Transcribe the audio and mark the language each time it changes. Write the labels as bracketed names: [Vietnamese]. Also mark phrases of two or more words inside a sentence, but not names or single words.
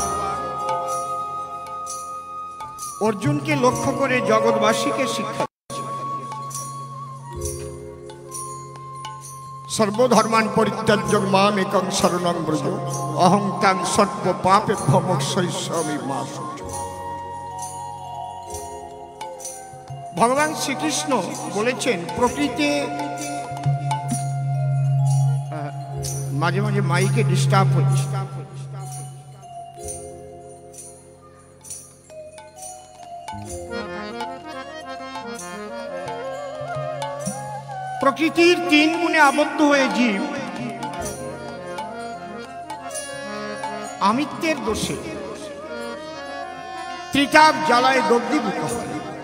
[Bangla] অর্জুনকে লক্ষ্য করে জগৎবাসীকে শিক্ষা [Sanskrit] সর্বধর্মান পরিত্যাজ্য মাম একং শরণং ব্রজ অহং ত্যাং সর্ব পাপেভ্যো মোক্ষয়িষ্যামি মা শুচি। [Bangla] ভগবান শ্রীকৃষ্ণ বলেছেন প্রকৃতি মাঝে মাঝে মাইকে ডিস্টার্ব হচ্ছে। প্রকৃতির তিন গুণে আবদ্ধ হয়ে জীব আমিত্বের দোষে ত্রিতাপ জ্বালায় দগ্ধীভূত হয়।